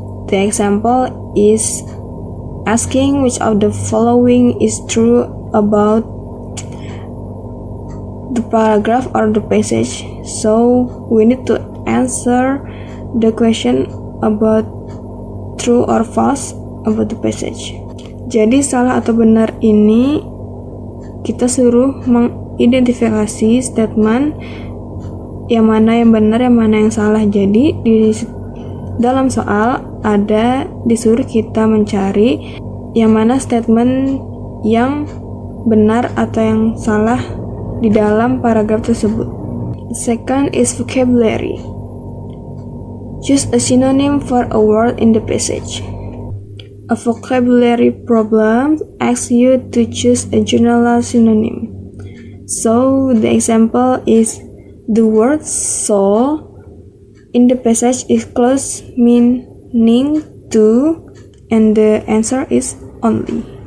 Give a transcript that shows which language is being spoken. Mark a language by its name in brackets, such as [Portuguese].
[English] The example is asking which of the following is true about the paragraph or the passage. So we need to answer the question about true or false about the passage. [Indonesian] Jadi salah atau benar ini kita suruh mengidentifikasi statement yang mana yang benar, yang mana yang salah. Jadi di dalam soal ada disuruh kita mencari yang mana statement yang benar atau yang salah di dalam paragraf tersebut. [English] Second is vocabulary. Choose a synonym for a word in the passage. A vocabulary problem asks you to choose a general synonym. So the example is the word soul in the passage is close meaning to, and the answer is only.